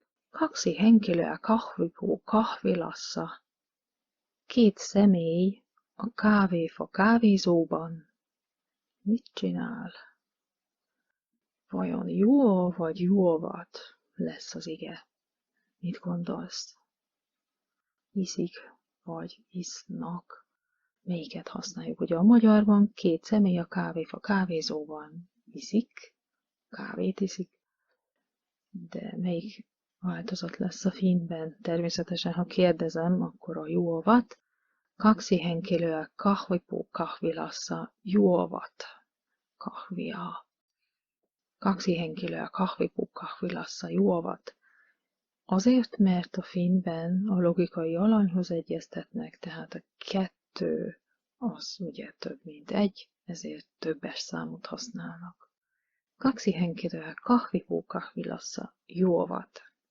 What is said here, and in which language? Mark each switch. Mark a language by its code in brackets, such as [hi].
[fi] Kaksi henkilöä kahvipuu kahvilassa. [hu] 2 személy a kávéfa kávézóban. Mit csinál? Vajon juó vagy juovat lesz az ige? Mit gondolsz? Iszik vagy isznak? Melyiket használjuk? Ugye a magyarban 2 személy a kávéfa kávézóban iszik, kávét iszik, de melyik változat lesz a finnben? Természetesen, ha kérdezem, akkor a juovat. [fi] Kaksi henkilöä kahvipuu kahvilassa juovat kahvia. 2 henkilöä kahvipuu kahvilassa juovat. [hu] Azért, mert a finnben a logikai alanyhoz egyeztetnek, tehát a 2 az ugye több mint 1, ezért többes számot használnak. [fi] 2 henkilöä kahvipuu kahvilassa juovat.